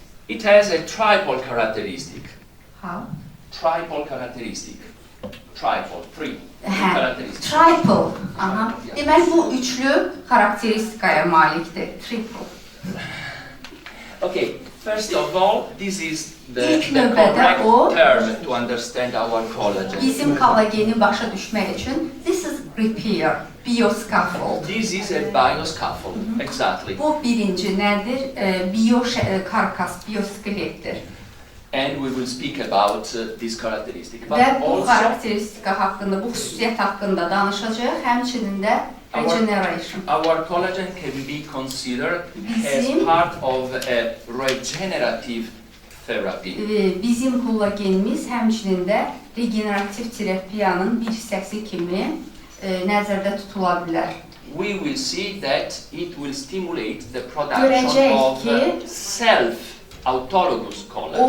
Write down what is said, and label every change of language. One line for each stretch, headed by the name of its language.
English: It has a triple characteristic. How? Triple characteristic. Triple, three characteristics. Triple. Aha.
Azerbaijani: Demək bu üçlü xarakteristikaya malikdir.
English: Triple. Okay, first of all, this is the
Azerbaijani: İlk
English: correct
Azerbaijani: növbədə
English: term to understand our collagen.
Azerbaijani: Bizim kollageni başa düşmək üçün
English: this is repair, bioscaffold. This is a bioscaffold, exactly.
Azerbaijani: Bu birinci nədir? Biokarkas, bioskeletdir.
English: And we will speak about this characteristic. But
Azerbaijani: Və bu
English: also,
Azerbaijani: xarakteristika haqqında, bu xüsusiyyət haqqında danışacağıq, həmçinin də regeneration.
English: our collagen can be considered as
Azerbaijani: Bizim-
English: part of a regenerative therapy.
Azerbaijani: Bizim kollagenimiz həmçinin də regenerativ terapiyanın bir hissəsi kimi nəzərdə tutula bilər.
English: We will see that it will stimulate the production
Azerbaijani: Görəcəyik
English: of
Azerbaijani: ki,
English: self-autologous collagen